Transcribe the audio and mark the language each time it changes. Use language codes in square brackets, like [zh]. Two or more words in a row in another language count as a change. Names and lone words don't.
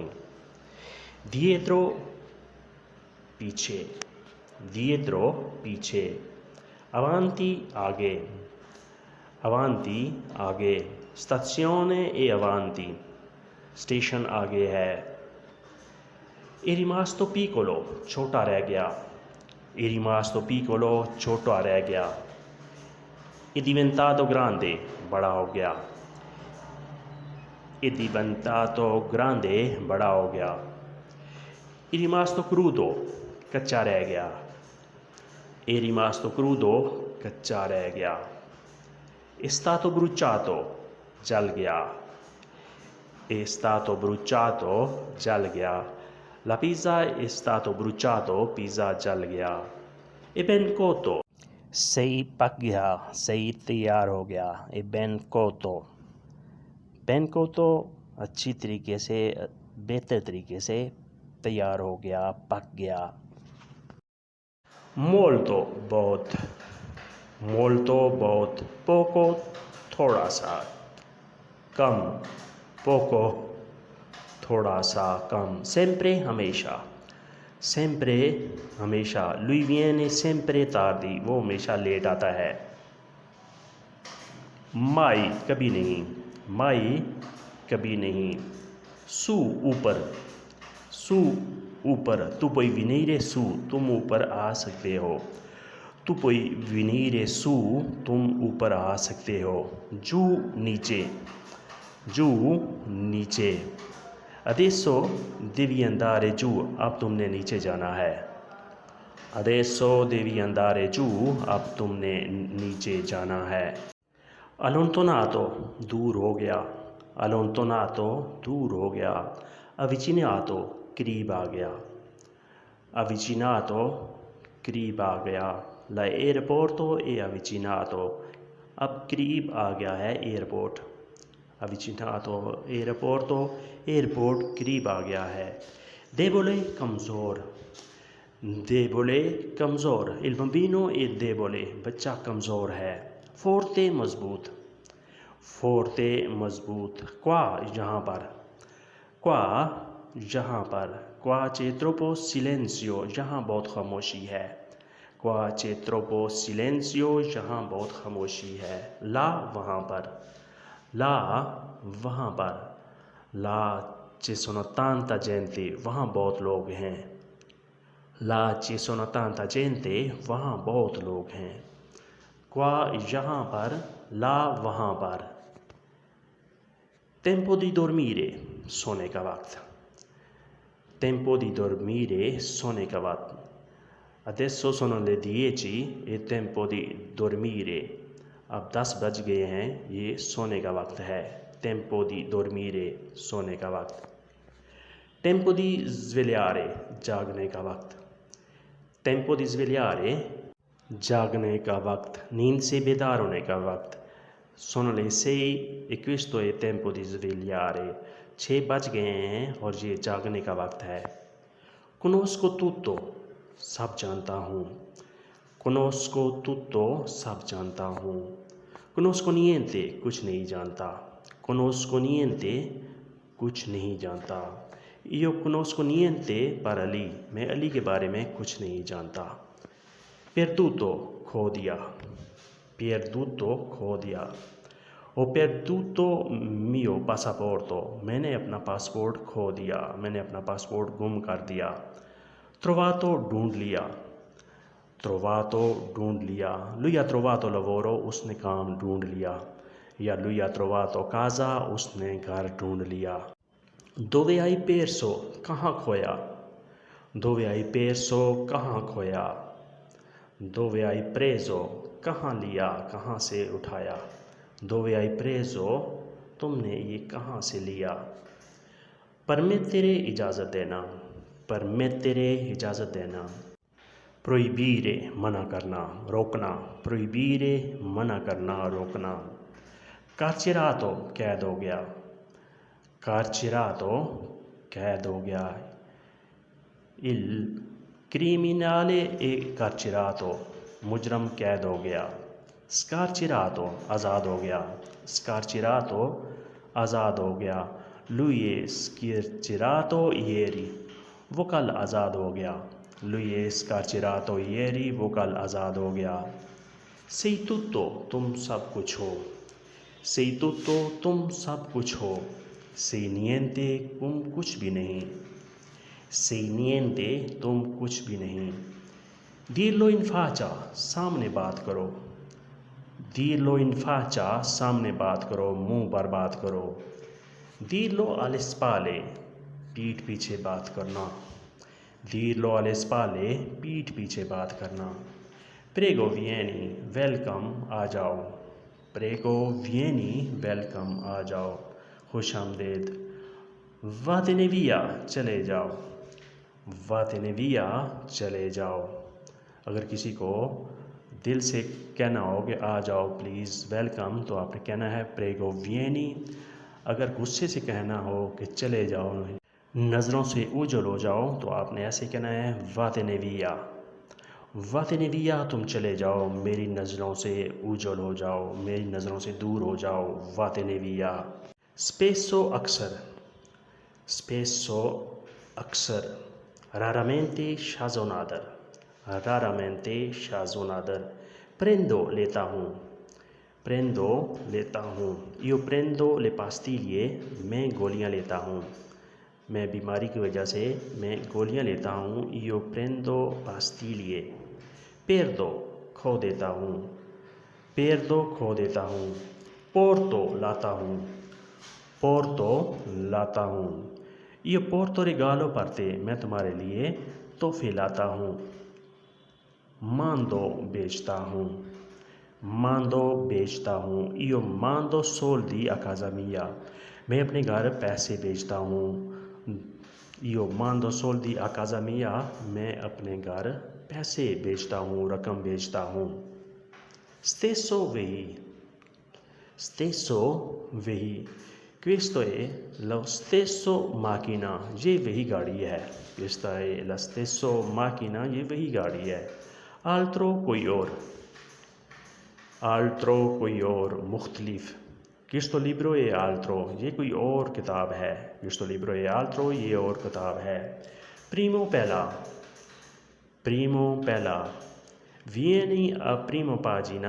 [hi] दिएत्रो पीछे, दिएत्रो पीछे, अवांती आगे, अवांती आगे, [it] stazione è avanti, [hi] स्टेशन आगे है। [it] ए rimasto piccolo, [hi] छोटा रह गया, [it] ए rimasto piccolo, [hi] छोटा रह गया। [it] è diventato grande, [hi] बड़ा हो गया, [it] è diventato grande, [hi] बड़ा हो गया। [it] è rimasto crudo, [hi] कच्चा रह गया, [it] è rimasto crudo, [hi] कच्चा रह गया। [it] è stato bruciato, [hi] जल गया, [it] è stato bruciato, [hi] जल गया। [it] La pizza è stato bruciato, [hi] पिज़्ज़ा जल गया। [it] è ben cotto, [hi] सही पक गया, सही तैयार हो गया, [it] è ben cotto। ben cotto [hi] अच्छी तरीके से, बेहतर तरीके से तैयार हो गया, पक गया। molto बहुत, molto बहुत, poco थोड़ा सा, कम, poco थोड़ा सा कम। sempre हमेशा, sempre हमेशा। [it] lui viene sempre tardi, [hi] वो हमेशा लेट आता है। mai कभी नहीं, mai कभी नहीं। su ऊपर, su ऊपर, [it] tu puoi venire su, [hi] तुम ऊपर आ सकते हो, [it] tu puoi venire su, [hi] तुम ऊपर आ सकते हो। giù नीचे, giù नीचे। [it] adesso devi andare giù, [hi] अब तुमने नीचे जाना है, [it] adesso devi andare giù, [hi] अब तुमने नीचे जाना है। allontanato दूर हो गया, allontanato दूर हो गया। avvicinato करीब आ गया, avvicinato करीब आ गया। [it] l'aeroporto è avvicinato, [hi] अब करीब आ गया है एयरपोर्ट, [it] avvicinato aeroporto, [hi] एयरपोर्ट करीब आ गया है। [it] debole कमज़ोर, debole कमज़ोर, il bambino è debole, [hi] बच्चा कमज़ोर है। forte मज़बूत, forte मज़बूत। qua यहाँ पर, qua यहाँ पर। [it] qua c'è troppo silenzio, [hi] यहाँ बहुत खामोशी है, [it] qua c'è troppo silenzio, [hi] यहाँ बहुत खामोशी है। là वहाँ पर, là वहाँ पर। [it] là ci sono tanta gente, [hi] वहाँ बहुत लोग हैं, [it] là ci sono tanta gente, [hi] वहाँ बहुत लोग हैं। qua यहाँ पर, là वहाँ पर। [it] tempo di dormire, [hi] सोने का वक्त, [it] tempo di dormire, [hi] सोने का वक्त। [it] adesso sono le 10, è tempo di dormire, [hi] अब 10 बज गए हैं, ये सोने का वक्त है। [it] tempo di dormire, [hi] सोने का वक्त। [it] tempo di svegliare, [hi] जागने का वक्त, [it] tempo di svegliare, [hi] जागने का वक्त, नींद से बेदार होने का वक्त। [it] sono le 6 e questo è tempo di svegliare, [hi] 6 बज गए हैं और ये जागने का वक्त है। [it] conosco tutto, [hi] सब जानता हूँ, [it] conosco tutto, [hi] सब जानता हूँ। [it] conosco niente, [hi] कुछ नहीं जानता, [it] conosco niente, [hi] कुछ नहीं जानता। [it] io conosco niente per Ali, [hi] मैं अली के बारे में कुछ नहीं जानता। perduto, खो दिया, perduto, खो दिया। [it] ho perduto mio passaporto, [hi] मैंने अपना पासपोर्ट खो दिया, मैंने अपना पासपोर्ट गुम कर दिया। trovato, ढूंढ लिया, trovato ढूंढ लिया। [it] lui ha trovato lavoro, [hi] उसने काम ढूंढ लिया, या [it] lui ha trovato casa, [hi] उसने घर ढूंढ लिया। [it] dove hai perso, [hi] कहाँ खोया, [it] dove hai perso, [hi] कहाँ खोया। [it] dove hai preso, [hi] कहाँ लिया, कहाँ से उठाया, [it] dove hai preso, [hi] तुमने ये कहाँ से लिया। permettere, इजाज़त देना, permettere, इजाज़त देना। proibire, मना करना, रोकना, proibire, मना करना, रोकना। carcerato, कैद हो गया, carcerato कैद हो गया, [it] il criminale è carcerato [hi] मुजरम कैद हो गया, scarcerato आज़ाद हो गया, scarcerato आज़ाद हो गया, [it] lui è scarcerato ieri वो [hi] कल आज़ाद हो गया, [it] lui è scarcerato ieri [hi] वो कल आज़ाद हो गया, [it] sei tutto [hi] तुम सब कुछ हो, [it] sei tutto [hi] तुम सब कुछ हो, [it] sei niente [hi] तुम कुछ भी नहीं, [it] sei niente [hi] तुम कुछ भी नहीं, [it] dirlo in faccia [hi] सामने बात करो, [it] dirlo in faccia [hi] सामने बात करो, मुंह पर बात करो, [it] dirlo alle spalle [hi] पीठ पीछे बात करना, [it] dirlo alle spalle [hi] पीठ पीछे बात करना, [it] prego vieni [hi] वेलकम आ जाओ, [it] prego vieni [hi] वेलकम आ जाओ, खुश आमदेद, [it] vattene via [hi] चले जाओ, [it] vattene via [hi] चले जाओ। अगर किसी को दिल से कहना हो कि आ जाओ [en] please welcome, [hi] तो आपने कहना है [it] prego vieni. [hi] अगर गुस्से से कहना हो कि चले जाओ, नज़रों से उजल हो जाओ, तो आपने ऐसे कहना है [it] vattene via, vattene via [hi] तुम चले जाओ, मेरी नज़रों से उजल हो जाओ, मेरी नज़रों से दूर हो जाओ, [it] vattene via. [hi] स्पेसो अक्सर, स्पेसो अक्सर, raramente शazोनादर, raramente शazोनादर, prendo लेता हूँ, prendo लेता हूँ, [it] io prendo le pastiglie [hi] मैं गोलियाँ लेता हूँ, मैं बीमारी की वजह से मैं गोलियाँ लेता हूँ, [it] io prendo pastiglie, [hi] perdo खो देता हूँ, perdo खो देता हूँ, porto लाता हूँ, porto लाता हूँ, [it] io porto regalo per te [hi] मैं तुम्हारे लिए तोहफे लाता हूँ, mando बेचता हूँ, mando बेचता हूँ, [it] io mando soldi a casa mia [hi] मैं अपने घर पैसे भेजता हूँ, [it] io mando soldi a casa mia [hi] मैं अपने घर पैसे भेजता हूँ, रकम भेजता हूँ, [it] stesso वही, stesso वही, questo è lo stesso macchina [hi] ये वही गाड़ी है, [it] questa è la stesso macchina [hi] ये वही गाड़ी है, altro कोई और, altro कोई और, मुख्तलिफ, [it] questo libro è altro [hi] ये कोई और किताब है, [it] questo libro è altro [hi] ये और किताब है, [it] primo पहला, primo पहला, vieni a primo pagina